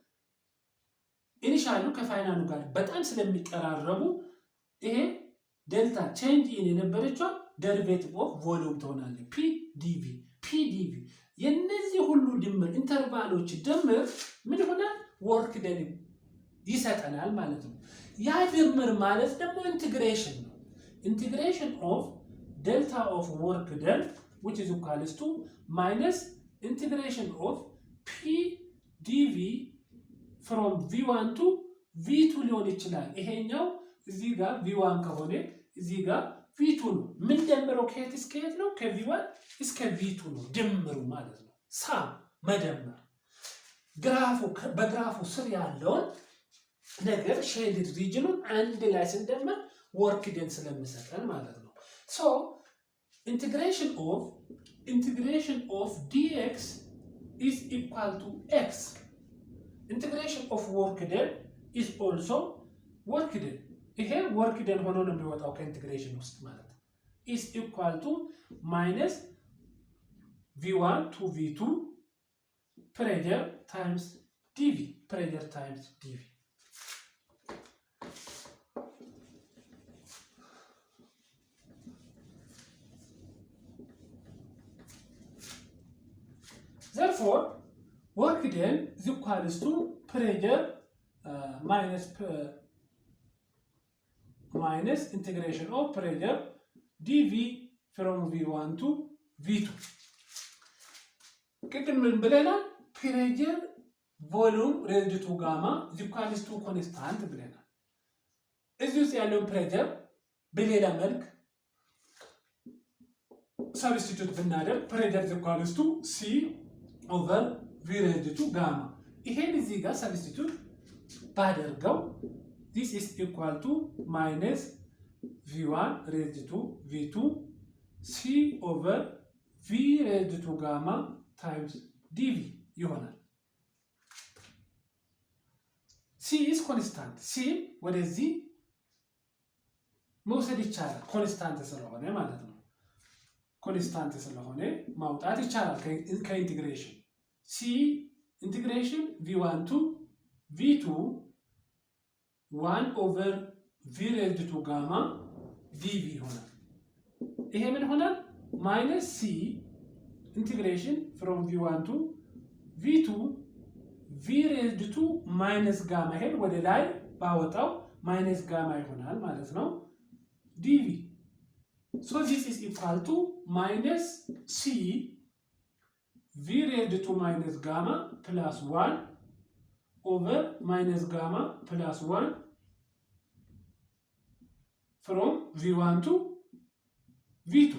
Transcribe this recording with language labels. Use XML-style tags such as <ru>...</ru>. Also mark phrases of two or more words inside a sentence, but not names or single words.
<am>ኢኒሻሉ ከፋይናሉ ጋር በጣም ስለሚቀራረቡ ይሄ</am> <en>delta change in</en> <am>የነበረችው</am> <en>derivative of volume</en> <am>ትሆናለች። ፒዲቪ የነዚህ ሁሉ ድምር ኢንተርቫሎች ድምር ምን ይሆናል</am> <en>work done</en> <am>ይሰጠናል ማለት ነው። ያ ድምር ማለት ደግሞ ኢንቲግሬሽን ነው።</am> <en>integration of delta of work done which is equals to minus integration of P dV from V1 to V2</en> <am>ሊሆን ይችላል። ይሄኛው እዚህ ጋር V1 ከሆነ እዚህ ጋር V2 ነው። ምን ደምረው ከየት እስከ የት ነው? ከV1 እስከ V2 ነው ድምሩ ማለት ነው። ሳም መደመር በግራፉ ስር ያለውን ነገር</am> <en>shaded region</en> <am>አንድ ላይ ስንደምር</am> <en>work done</en> <am>ስለሚሰጠን ማለት ነው። ሶ</am> <en>integration of dx is equal to x. Integration of work done is also work done. ይሄ work done</en> <am>ሆኖ ነው የሚወጣው ከኢንቲግሬሽን ውስጥ ማለት ነው።</am> <en>is equal to minus v1 to v2 pressure times dV. Pressure times dV. Therefore, work done is equals to pressure minus integration of pressure dV from V1 to V2.</en> <am>ቅድም ምን ብለናል?</am> <en>pressure volume raised to gamma is equals to ኮንስታንት</en> <am>ብለናል። እዚህ ውስጥ ያለውን ፕሬጀር በሌላ መልክ ሰብስቲቱት ብናደርግ</am> <en>ፕሬጀር is equals to C over V raised to gamma.</en> <am>ይሄን እዚህ ጋር ሰብስቲቱት ባደርገው</am> <en>this is equal to minus V1 raised to V2 C over V raised to gamma times dV ይሆናል። C is constant.</en> <am>C ወደዚህ መውሰድ ይቻላል ኮንስታንት ስለሆነ ማለት ነው። ኮንስታንት ስለሆነ ማውጣት ይቻላል ከኢንቲግሬሽን</am> <en>C integration V1 to V2 1 over V raised to gamma dV</en> <am>ይሆናል። ይሄ ምን ይሆናል?</am> <en>minus C integration from V1 to V2 V raised to minus gamma</en> <am>ይሄን ወደ ላይ ባወጣው</am> <en>minus gamma</en> <am>ይሆናል ማለት ነው</am> <en>dV. So this is equal to minus C V raised to minus gamma plus 1 over minus gamma plus 1 from V1 to V2.</en>